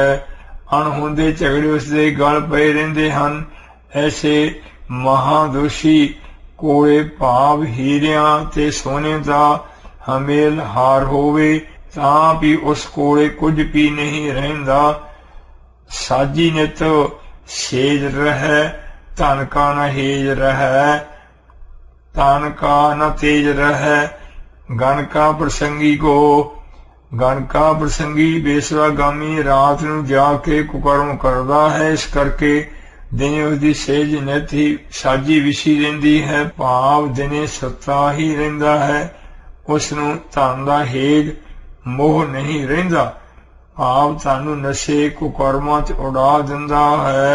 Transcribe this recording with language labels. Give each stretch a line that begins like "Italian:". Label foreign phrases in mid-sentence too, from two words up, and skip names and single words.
Punjabi: ਅਣਹੋਂਦੇ ਝਗੜੇ ਉਸਦੇ ਗਲ ਪਏ ਰਹਿੰਦੇ ਹਨ। ਐਸੇ ਮਹਾਦੋਸ਼ੀ ਕੋਲੇ ਭਾਵ ਹੀਰਿਆਂ ਤੇ ਸੋਨੇ ਦਾ ਹਮੇਲ ਹਾਰ ਹੋਵੇ ਤਾਂ ਭੀ ਉਸ ਕੋਲੇ ਕੁਛ ਭੀ ਨਹੀਂ ਰਹਿੰਦਾ।
Braj: साजी नित सेज रहे धन का न हेज रहे। तन का न तेज रहे गण का प्रसंगी को।
Punjabi: ਗਣ ਕਾ ਪ੍ਰਸੰਗੀ ਬੇਸਵਾਗਾਮੀ ਰਾਤ ਨੂੰ ਜਾਕੇ ਕੁਕਰਮ ਕਰਦਾ ਹੈ। ਇਸ ਕਰਕੇ ਦਿਨੇ ਉਸਦੀ ਸੇਜ ਨਿਤ ਹੀ ਸਾਜੀ ਵਿਛੀ ਰਹਿੰਦੀ ਹੈ। ਭਾਵ ਦਿਨੇ ਸੁੱਤਾ ਹੀ ਰਹਿੰਦਾ ਹੈ। ਉਸਨੂੰ ਧਨ ਦਾ ਹੇਜ ਮੋਹ ਨਹੀਂ ਰਹਿੰਦਾ। ਭਾਵ ਤਾਨੂ ਨਸ਼ੇ ਕੁਕਰਮਾਂ ਚ ਉੜਾ ਦਿੰਦਾ ਹੈ।